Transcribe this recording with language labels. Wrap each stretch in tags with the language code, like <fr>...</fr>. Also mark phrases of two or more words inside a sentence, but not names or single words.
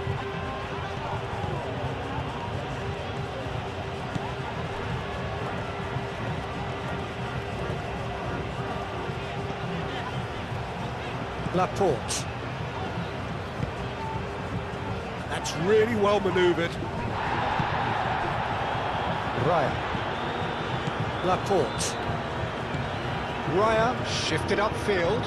<en>Laporte. That's really well manoeuvred. Raya. Laporte. Raya shifted upfield.</en>